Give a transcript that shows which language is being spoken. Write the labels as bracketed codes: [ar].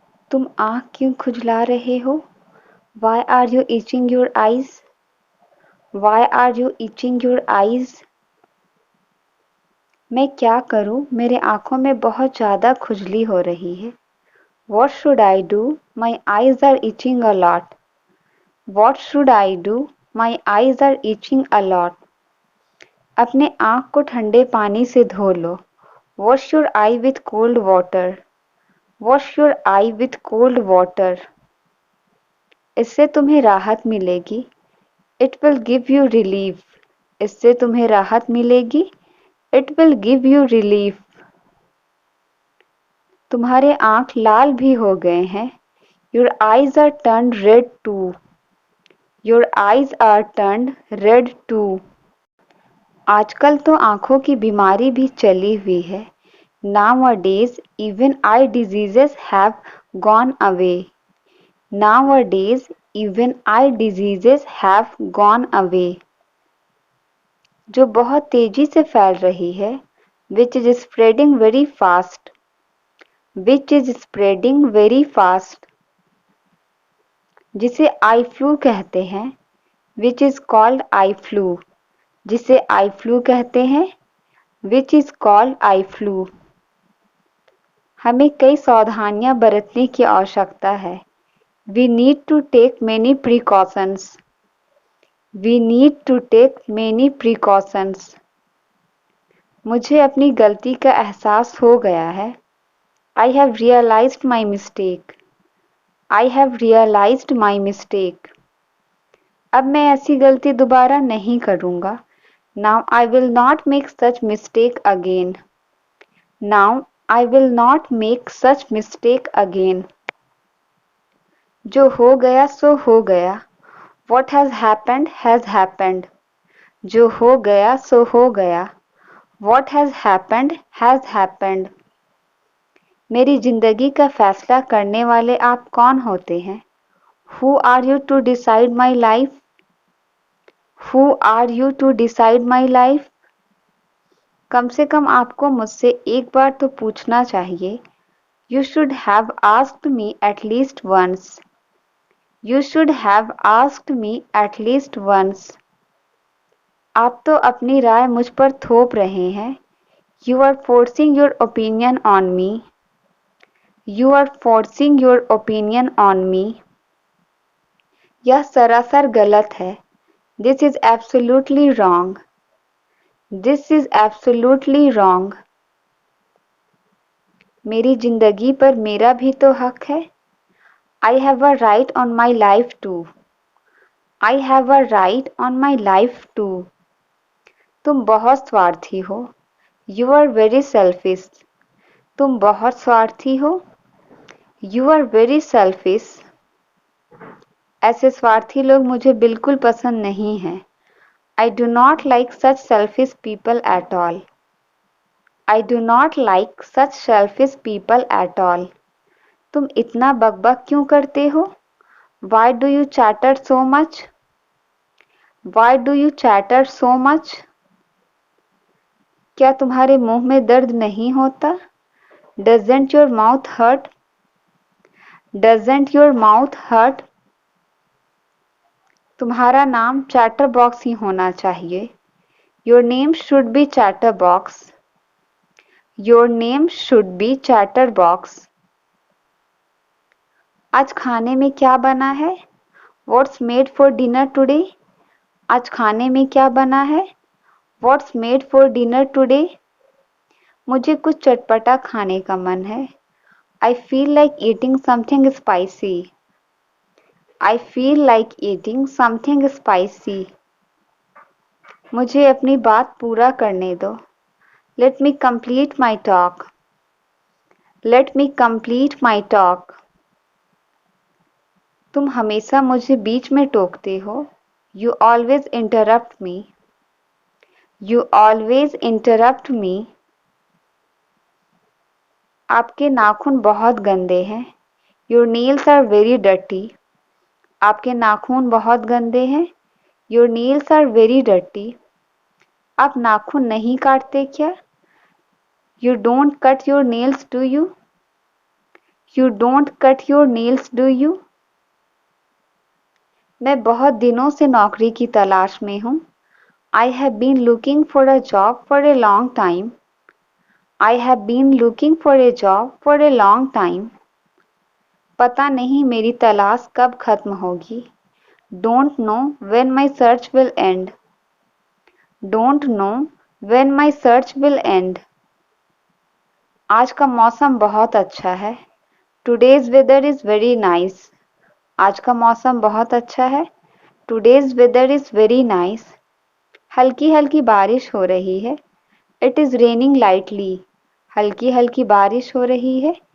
[hi] तुम आँख क्यों खुजला रहे हो? [en] Why are you itching your eyes? Why are you itching your eyes? [hi] मैं क्या करूं? मेरे आँखों में बहुत ज़्यादा खुजली हो रही है। [en] What should I do? My eyes are itching a lot. What should I do? My eyes are itching a lot. [hi] अपने आँख को ठंडे पानी से धो लो। [en] Wash your eye with cold water. Wash your eye with cold water. [hi] इससे तुम्हें राहत मिलेगी। [en] It will give you relief. [hi] इससे तुम्हें राहत मिलेगी। [en] It will give you relief. [hi] तुम्हारे आँख लाल भी हो गए हैं। [en] Your eyes are turned red too. Your eyes are turned red too. [hi] आजकल तो आँखों की बीमारी भी चली हुई है। [en] Nowadays, even eye diseases have gone away. Nowadays, even eye diseases have gone away. [hi] जो बहुत तेजी से फैल रही है। [en] Which is spreading very fast. Which is spreading very fast. [hi] जिसे आई फ्लू कहते हैं। [en] Which is called eye flu. [hi] जिसे आई फ्लू कहते हैं। [en] Which is called eye flu. [hi] हमें कई सावधानियां बरतने की आवश्यकता है। [en] We need to take many precautions. We need to take many precautions. [hi] मुझे अपनी गलती का एहसास हो गया है। [en] I have realized my mistake. I have realized my mistake. [hi] अब मैं ऐसी गलती दोबारा नहीं करूँगा। [en] Now I will not make such mistake again. Now I will not make such mistake again. [hi] जो हो गया सो हो गया। [en] What has happened has happened. [hi] जो हो गया सो हो गया। [en] What has happened has happened. [hi] मेरी जिंदगी का फैसला करने वाले आप कौन होते हैं? [en] Who are you to decide my life? Who are you to decide my life? [hi] कम से कम आपको मुझसे एक बार तो पूछना चाहिए। [en] You should have asked me at least once. You should have asked me at least once. [hi] आप तो अपनी राय मुझ पर थोप रहे हैं। [en] You are forcing your opinion on me. You are forcing your opinion on me. [hi] यह सरासर गलत है। [en] This is absolutely wrong. This is absolutely wrong. [hi] मेरी जिंदगी पर मेरा भी तो हक है। [en] I have a right on my life too. I have a right on my life too. [hi] तुम बहुत स्वार्थी हो। [en] You are very selfish. [hi] तुम बहुत स्वार्थी हो। [en] You are very selfish. [hi] ऐसे स्वार्थी लोग मुझे बिल्कुल पसंद नहीं हैं। [en] I do not like such selfish people at all. I do not like such selfish people at all. [hi] तुम इतना बकबक क्यों करते हो? [en] Why do you chatter so much? Why do you chatter so much? [hi] क्या तुम्हारे मुंह में दर्द नहीं होता? [en] Doesn't your mouth hurt? Doesn't your mouth hurt? [hi] तुम्हारा नाम चैटरबॉक्स ही होना चाहिए। [en] Your name should be chatterbox. Your name should be chatterbox. [hi] आज खाने में क्या बना है? [en] What's made for dinner today? [hi] आज खाने में क्या बना है? [en] What's made for dinner today? [hi] मुझे कुछ चटपटा खाने का मन है। [en] I feel like eating something spicy. I feel like eating something spicy. [hi] मुझे अपनी बात पूरा करने दो। [en] Let me complete my talk. Let me complete my talk. [hi] तुम हमेशा मुझे बीच में टोकते हो। [en] You always interrupt me. You always interrupt me. [hi] आपके नाखून बहुत गंदे हैं। [en] Your nails are very dirty. [hi] आपके नाखून बहुत गंदे हैं। [en] Your nails are very dirty. [hi] आप नाखून नहीं काटते क्या? [en] You don't cut your nails, do you? You don't cut your nails, do you? [hi] मैं बहुत दिनों से नौकरी की तलाश में हूँ. [en] I have been looking for a job for a long time. I have been looking for a job for a long time. [hi] पता नहीं मेरी तलाश कब खत्म होगी. [en] Don't know when my search will end. Don't know when my search will end. [hi] आज का मौसम बहुत अच्छा है. [en] Today's weather is very nice. [hi] आज का मौसम बहुत अच्छा है. [en] Today's weather is very nice. [hi] हल्की हल्की बारिश हो रही है. [en] It is raining lightly. [hi] हल्की हल्की बारिश हो रही है.